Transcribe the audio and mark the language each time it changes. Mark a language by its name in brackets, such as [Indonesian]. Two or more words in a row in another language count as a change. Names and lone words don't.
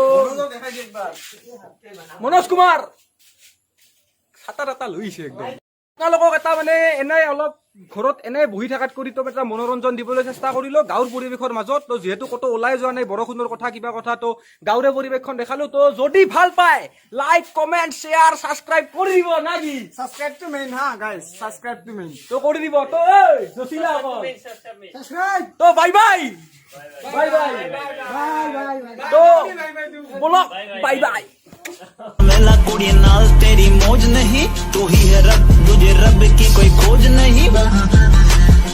[Assamese] মনোজ কুমাৰ ছাতা তাতা লৈছে একদম আপোনালোকক এটা মানে এনেই অলপ ঘৰত এনে বহি থকাত কৰি তো এটা মনোৰঞ্জন দিবলৈ চেষ্টা কৰিলো গাঁৱৰ পৰিৱেশৰ মাজত তো যিহেতু ক'তো ওলাই যোৱা নাই বৰষুণৰ কথা কিবা কথা তো গাঁৱৰে পৰিৱেশখন দেখালো তো যদি ভাল পায় [English] like comment share subscribe [Assamese] কৰি দিব না কি [English] subscribe to main হ্যাঁ guys subscribe to main [Assamese] তো কৰি দিব তো এই জচিলা আকৌ সাবস্ক্রাইব [English] তো bye bye bye bye তো বলক bye bye [Punjabi] ਮੇਲਾ ਕੁੜੀ ਨਾਲ [Hindi] तेरी मौज नहीं तू ही है रब तुझे रब की कोई खोज नहीं